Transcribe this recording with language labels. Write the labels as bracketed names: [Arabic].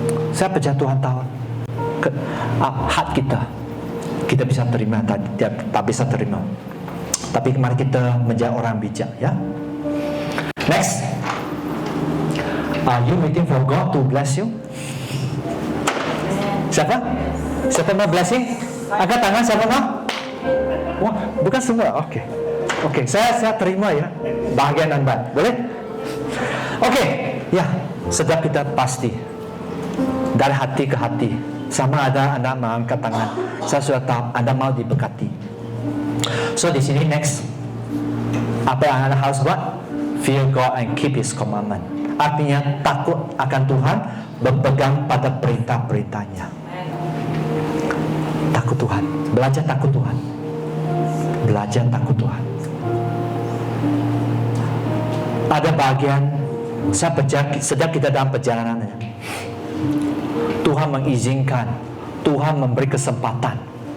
[Indonesian] Saya percaya Tuhan tahu hak kita bisa terima, tak bisa terima. Tapi mari kita menjadi orang bijak, ya. [English] Next, are you waiting for God to bless you? [Indonesian] Siapa mau blessing? Angkat tangan, siapa mau? Wah, bukan semua. Oke, saya terima ya bahagian anda, boleh? Oke, ya, setiap kita pasti dari hati ke hati. Sama ada anda mengangkat tangan, saya sudah tahu anda mau diberkati. So di sini next, apa yang anda harus buat? [English] Fear God and keep His commandment. [Indonesian] Artinya takut akan Tuhan, berpegang pada perintah-perintahnya. Takut Tuhan, belajar takut Tuhan, belajar takut Tuhan. Ada bagian saya percaya sejak kita dalam perjalanannya, Tuhan mengizinkan, Tuhan memberi kesempatan.